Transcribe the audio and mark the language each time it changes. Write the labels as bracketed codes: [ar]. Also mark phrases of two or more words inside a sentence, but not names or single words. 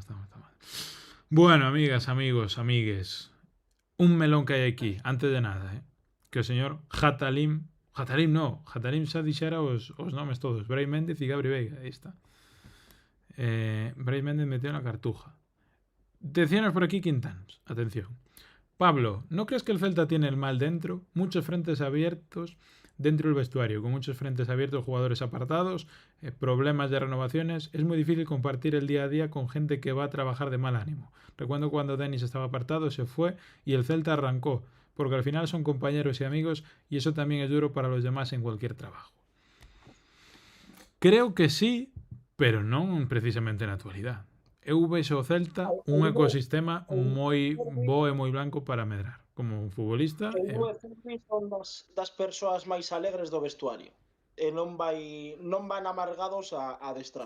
[gl] Bueno, amigas, amigos, amigues, un melón que hai aquí, antes de nada, que o señor Hatalin Hatarim no. Hatarim xa dixera os nomes todos. Brai Méndez e Gabri Veiga. Aí está. Brai Méndez metió na cartuja. Decíanos por aquí Quintanos. Atención. [es] Pablo, ¿no crees que el Celta tiene el mal dentro? Muchos frentes abiertos dentro del vestuario, con muchos frentes abiertos, jugadores apartados, problemas de renovaciones. Es muy difícil compartir el día a día con gente que va a trabajar de mal ánimo. Recuerdo cuando Denis estaba apartado, se fue y el Celta arrancó, porque al final son compañeros y amigos y eso también es duro para los demás en cualquier trabajo. [gl] Creo que sí, pero non precisamente na actualidade. Eu vexo o Celta un ecosistema moi bo e moi blanco para medrar. Como un futbolista... Eu son das persoas máis alegres do vestuario. E non van amargados a adestrar.